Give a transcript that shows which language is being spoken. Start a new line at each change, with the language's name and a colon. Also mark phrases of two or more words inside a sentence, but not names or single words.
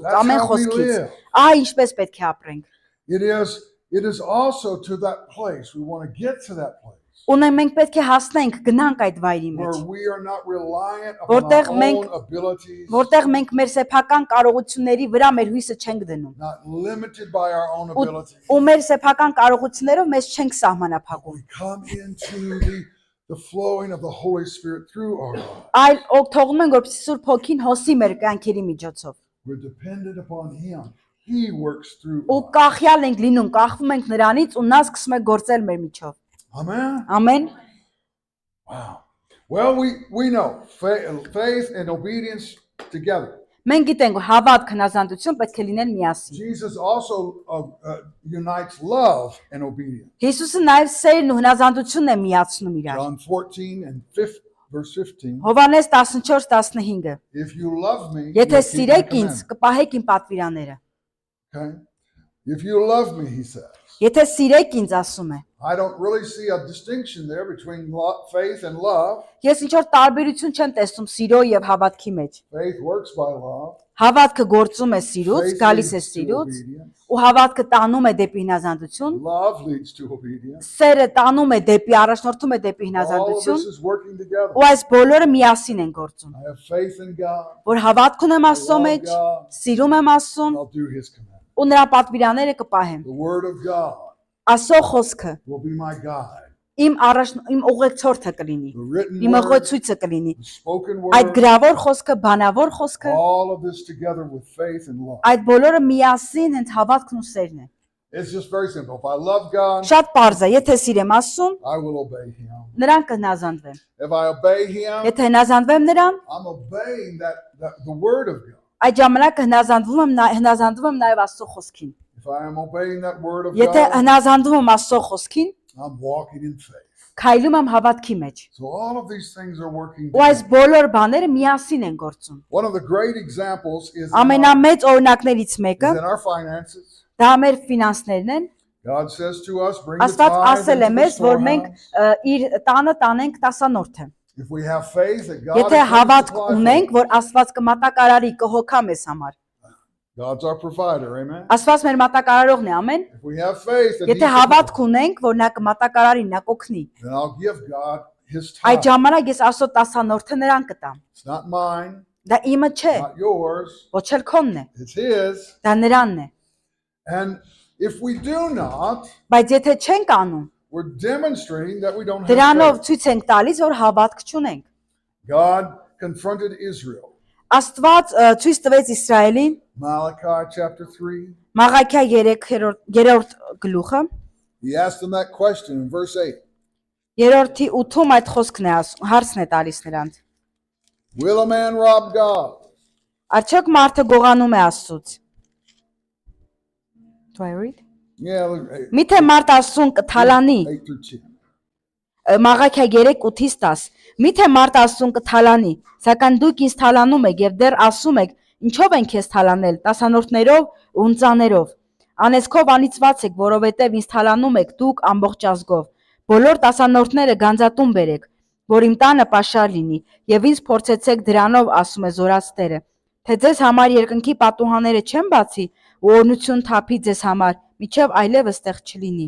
English: That's
Armenian: ամեն
English: how we
Armenian: խոսքից։
English: live.
Armenian: Ինչպես պետք է ապրենք։
English: It is also to that place. We want to get to that place
Armenian: Ունենք մենք պետք է հասնենք, գնանք այդ վայրի
English: where
Armenian: մեջ,
English: we are not reliant upon
Armenian: Որտեղ
English: our
Armenian: մենք-
English: own abilities,
Armenian: որտեղ մենք մեր սեփական կարողությունների վրա մեր հույսը չենք դնում։
English: not limited by our own abilities.
Armenian: Ու մեր սեփական կարողություններով մեզ չենք սահմանափակում։
English: We come into the flowing of the Holy Spirit through our lives.
Armenian: այլ թողնում ենք որպեսզի Սուրբ Հոգին հոսի մեր կյանքերի միջոցով։
English: We're dependent upon Him. He works through
Armenian: Ու
English: us.
Armenian: կախյալ ենք լինում, կախվում ենք նրանից ու նա սկսում է գործել մեր միջով։
English: Amen.
Armenian: Ամեն։
English: Wow. Well, we know faith and obedience together.
Armenian: Մենք գիտենք, որ հավատք, հնազանդություն պետք է լինեն միասին։
English: Jesus also unites love and obedience.
Armenian: Հիսուսը նաև սերն ու հնազանդությունն է միացնում իրար։
English: John 14 and verse 15.
Armenian: Հովհաննես 14:15
English: If you love me,
Armenian: Եթե
English: you'll keep my
Armenian: սիրեք ինձ,
English: commandments.
Armenian: կպահեք իմ պատվիրանները։
English: Okay? If you love me, he says.
Armenian: Եթե սիրեք ինձ, ասում է։
English: I don't really see a distinction there between faith and love.
Armenian: Ես ինչ որ տարբերություն չեմ տեսնում սիրո եւ հավատքի մեջ։
English: Faith works by love.
Armenian: Հավատքը գործում է սիրուց,
English: Faith
Armenian: գալիս է
English: leads to
Armenian: սիրուց,
English: obedience.
Armenian: ու հավատքը տանում է դեպի հնազանդություն,
English: Love leads to obedience.
Armenian: սերը տանում է դեպի առաջնորդում է դեպի
English: All of
Armenian: հնազանդություն,
English: this is working together.
Armenian: ու այս բոլորը միասին են գործում։
English: I have faith in God.
Armenian: Որ հավատք ունեմ Աստծո մեջ, սիրում եմ Աստծուն
English: And I'll do His command.
Armenian: ու նրա պատվիրանները կպահեմ։
English: The Word of God
Armenian: Աստծո խոսքը
English: will be my guide.
Armenian: իմ ուղեկցորդը կլինի,
English: The written
Armenian: իմ
English: word,
Armenian: ուղեցույցը կլինի։
English: the spoken
Armenian: Այդ
English: word,
Armenian: գրավոր խոսքը, բանավոր խոսքը,
English: all of this together with faith and love.
Armenian: այդ բոլորը միասին հենց հավատքն ու սերն է։
English: It's just very simple. If I love God,
Armenian: Շատ པարզ է, եթե սիրեմ Աստծուն,
English: I will obey Him.
Armenian: նրան կհնազանդվեմ։
English: If I obey Him,
Armenian: Եթե հնազանդվեմ նրան,
English: I'm obeying the Word of God.
Armenian: այդ ժամանակ հնազանդվում եմ նաև Աստծո խոսքին։
English: If I am obeying that Word of
Armenian: Եթե
English: God,
Armenian: հնազանդվում եմ Աստծո խոսքին,
English: I'm walking in faith.
Armenian: քայլում եմ հավատքի մեջ։
English: So all of these things are working
Armenian: Ու այս
English: together.
Armenian: բոլոր բաները միասին են գործում։
English: One of the great examples is
Armenian: Ամենամեծ օրինակներից մեկը
English: in our finances.
Armenian: դա մեր ֆինանսներն են։
English: God says to us, bring the
Armenian: Աստված
English: tithe
Armenian: ասել է
English: into the
Armenian: մեզ, որ մենք
English: storehouse.
Armenian: իր տանը տանենք տասանորդը։
English: If we have faith that God
Armenian: Եթե
English: is going to
Armenian: հավատք
English: supply
Armenian: ունենք,
English: for us.
Armenian: որ Աստված կմատակարարի, կհոգա մեզ համար։
English: God's our provider, amen.
Armenian: Աստված մեր մատակարարողն է, ամեն։
English: If we have faith that
Armenian: Եթե
English: He's
Armenian: հավատք
English: supply,
Armenian: ունենք, որ նա կմատակարարի, նա կօգնի,
English: then I'll give God His
Armenian: այդ
English: tithe.
Armenian: ժամանակ ես Աստծո տասանորդը նրան կտամ։
English: It's not mine,
Armenian: Դա իմը չէ,
English: not yours.
Armenian: ոչ էլ քոնն է,
English: It's His.
Armenian: դա նրանն է։
English: And if we do not,
Armenian: Բայց եթե չենք անում,
English: we're demonstrating that we don't have
Armenian: դրանով
English: faith.
Armenian: ցույց ենք տալիս, որ հավատք չունենք։
English: God confronted Israel.
Armenian: Աստված ցույց տվեց Իսրայելին
English: Malachi chapter 3.
Armenian: Մաղաքիա 3-րդ գլուխը,
English: He asked them that question in verse 8.
Armenian: 3-րդի 8-ում այդ խոսքն է ասում, հարցն է տալիս նրանց։
English: Will a man rob God?
Armenian: Արդյոք մարդը գողանում է Աստծուց։
English: Do I read? Yeah, look, 8
Armenian: Միթե մարդ Աստծուն կթալանի։
English: through 10.
Armenian: Մաղաքիա 3:8-10 Միթե մարդ Աստծուն կթալանի, սակայն դուք ինձ թալանում եք եւ դեռ ասում եք, ինչով են քեզ թալանել, տասանորդներով ու ունծաներով։ Անեծքով անիծված եք, որովհետեւ ինձ թալանում եք դուք ամբողջ ազգով։ Բոլոր տասանորդները գանձատուն բերեք, որ իմ տանը պաշար լինի, եւ ինձ փորձեցեք դրանով, ասում է Զորաց Տերը, թե ձեզ համար երկնքի պատուհանները չեն բացի ու օրհնություն թափի ձեզ համար, միջև այլևս տեղ չլինի։